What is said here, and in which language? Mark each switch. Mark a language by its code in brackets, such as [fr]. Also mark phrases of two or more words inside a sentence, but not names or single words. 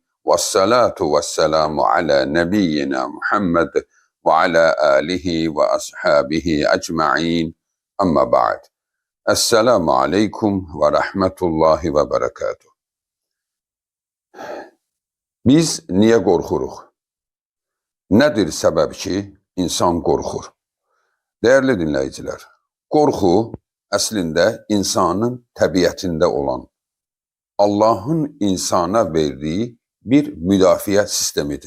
[ar] والصلاة والسلام على نبينا محمد وعلى آله وأصحابه أجمعين. أما بعد. السلام عليكم ورحمة الله وبركاته. [az] Biz niye qorxuruq? Nədir səbəb ki, insan qorxur? Değerli dinləyicilər, qorxu əslində insanın təbiətində olan, Allahın insana verdiyi bir müdafiə sistemidir.